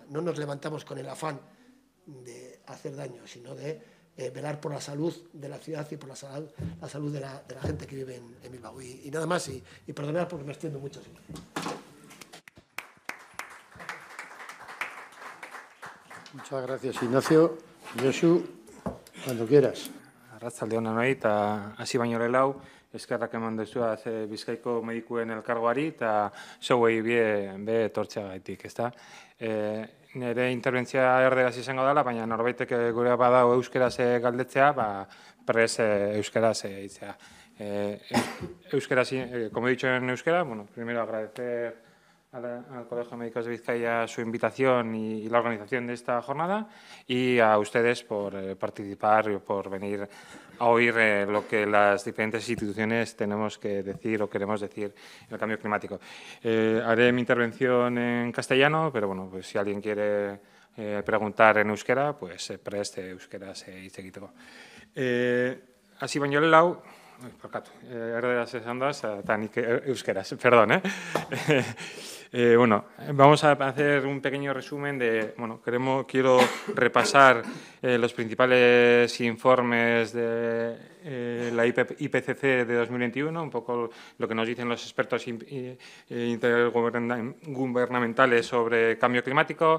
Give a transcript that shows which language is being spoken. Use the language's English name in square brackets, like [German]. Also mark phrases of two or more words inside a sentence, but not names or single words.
[Spanish] No nos levantamos con el afán de hacer daño, sino de velar por la salud de la ciudad y por la salud de la gente que vive en Bilbao. Y nada más, y perdonad porque me extiendo mucho. Sí. Muchas gracias, Ignacio. Josu, cuando quieras. [Basque] Arratsalde ona noi, eta hasi baino lehenago, eskerrak eman dezuaz Bizkaiko medikuen elkargoari eta zeuei be etortzeagatik, ezta? Nire interbentzioa erderaz izango dela, baina norbaitek gure badau euskeraz galdetzea, prest euskeraz hitzea. Euskeraz, [Spanish] como he dicho en euskera, bueno, primero agradecer al Colegio de Médicos de Vizcaya su invitación y la organización de esta jornada, y a ustedes por participar y por venir a oír lo que las diferentes instituciones tenemos que decir o queremos decir en el cambio climático. Haré mi intervención en castellano, pero bueno, pues si alguien quiere preguntar en euskera, pues [Basque] prest euskeraz hitz egiteko. Hasi baino lehenago, barkatu, erderaz esan da, eta nik euskeraz, [Spanish] perdón, bueno, vamos a hacer un pequeño resumen de, bueno, quiero repasar los principales informes de la IPCC de 2021, un poco lo que nos dicen los expertos intergubernamentales sobre cambio climático.